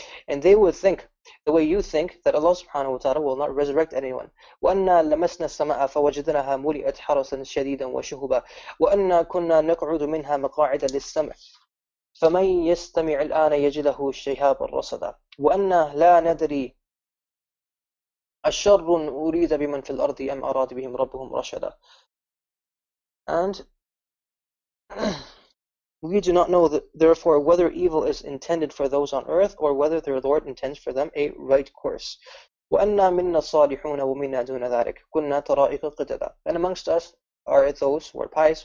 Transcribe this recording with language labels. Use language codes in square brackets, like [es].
[en] And they would think the way you think, that Allah subhanahu wa ta'ala will not resurrect anyone. [ar] وأنا لمسنا السماء فوجدناها ملئت حرسا شديدا وشهبا وأنا كنا نقعد منها مقاعد للسمع فمن يستمع الآن يجد له شهابا رصدا وأنا لا ندري أشر أريد بمن في الأرض أم أراد بهم ربهم رشدا. [en] And we do not know, therefore, whether evil is intended for those on earth or whether their Lord intends for them a right course. [ar] وَأَنَّا مِنَّا الصَّالِحُونَ وَمِنَّا دُونَ ذَلِكَ كُنَّا طَرَائِقَ قِدَدًا. [en] And amongst us are those who are pious.